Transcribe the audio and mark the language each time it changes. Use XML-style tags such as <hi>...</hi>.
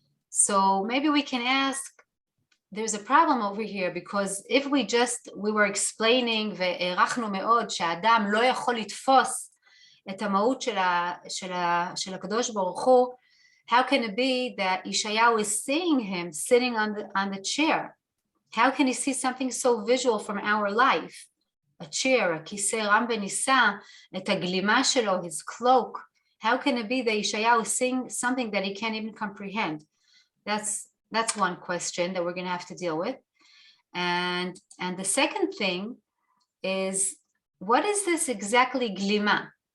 <en>So maybe we can ask, there's a problem over here, because if we were explaining</en> <he>והערכנו מאוד שהאדם לא יכול לתפוס את המהות של הקדוש ברוך הוא,</he> <en>how can it be that Yeshayahu is seeing him sitting on the chair? How can he see something so visual from our life? A chair, a</en> <he>כיסא רם ונישא, את הגלימה שלו,</he> <en>his cloak. How can it be that Yeshayahu is seeing something that he can't even comprehend? That's one question that we're going to have to deal with. And the second thing is, what is this exactly glima?</en>